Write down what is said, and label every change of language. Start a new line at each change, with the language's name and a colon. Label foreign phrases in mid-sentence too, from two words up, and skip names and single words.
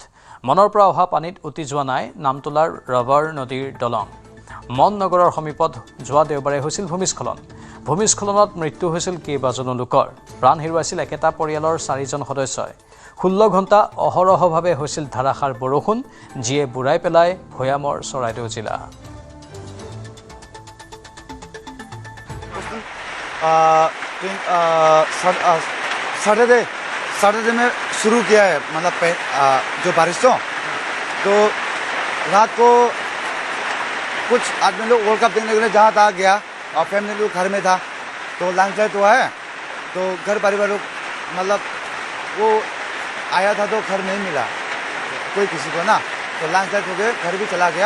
Assamese: মনৰ পৰা অহা পানীত উটি যোৱা নাই নামতোলাৰ ৰবাৰ নদীৰ দলং। মন নগৰৰ সমীপত যোৱা দেওবাৰে হৈছিল ভূমিস্খলন। ভূমিস্খলনত মৃত্যু হৈছিল কেইবাজনো লোকৰ। প্ৰাণ হেৰুৱাইছিল একেটা পৰিয়ালৰ 4জন সদস্যই। 16 ঘণ্টা অহৰহভাৱে হৈছিল ধাৰাসাৰ বৰষুণ, যিয়ে বুঢ়াই পেলাই ভৈয়ামৰ চৰাইদেউ জিলা।
Hindi: सैटरडे में शुरू किया है, मतलब जो बारिश तो रात को कुछ आदमी लोग वर्ल्ड कप देखने के लिए जहाँ तहाँ गया और फैमिली लोग घर में था, तो लैंडस्लाइड हुआ है, तो घर परिवार लोग मतलब वो आया था तो घर नहीं मिला कोई किसी को ना, तो लैंडस्लाइड हो गया, घर भी चला गया।